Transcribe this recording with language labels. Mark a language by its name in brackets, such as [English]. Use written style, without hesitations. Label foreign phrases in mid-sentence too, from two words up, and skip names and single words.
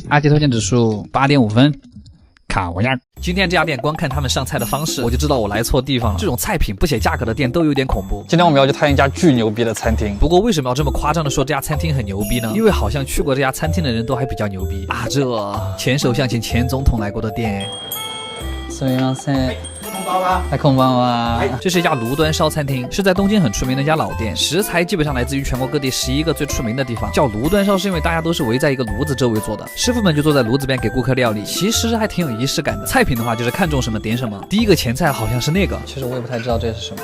[Chinese] 阿杰推荐指数8.5分。卡我呀！今天这家店光看他们上菜的方式，我就知道我来错地方了。这种菜品不写价格的店都有点恐怖。今天我们要去探一家巨牛逼的餐厅。不过为什么要这么夸张的说这家餐厅很牛逼呢？因为好像去过这家餐厅的人都还比较牛逼啊！这前首相请前总统来过的店。 [Japanese] すみません。こんばんは。 [Chinese] 这是一家炉端烧餐厅，是在东京很出名的一家老店，食材基本上来自于全国各地11个最出名的地方。叫炉端烧是因为大家都是围在一个炉子周围做的，师傅们就坐在炉子边给顾客料理，其实还挺有仪式感的。菜品的话就是看中什么点什么。第一个前菜好像是那个，其实我也不太知道这是什么，